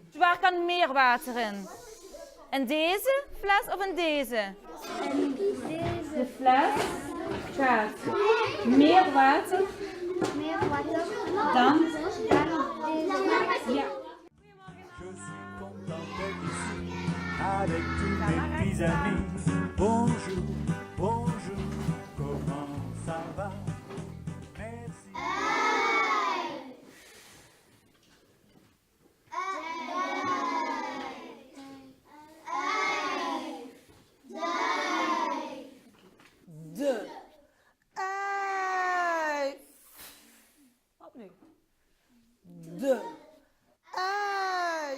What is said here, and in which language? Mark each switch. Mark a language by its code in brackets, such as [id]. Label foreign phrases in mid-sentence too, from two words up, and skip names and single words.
[nl] Waar kan meer water in? In deze fles of in deze? En deze. De fles gaat meer water Meer water. dan deze. ja. [fr] Je suis content d'être ici avec tous mes petits amis. Bonjour, bonjour, comment ça va? Merci. [nl] De ei. Opnieuw. De ei.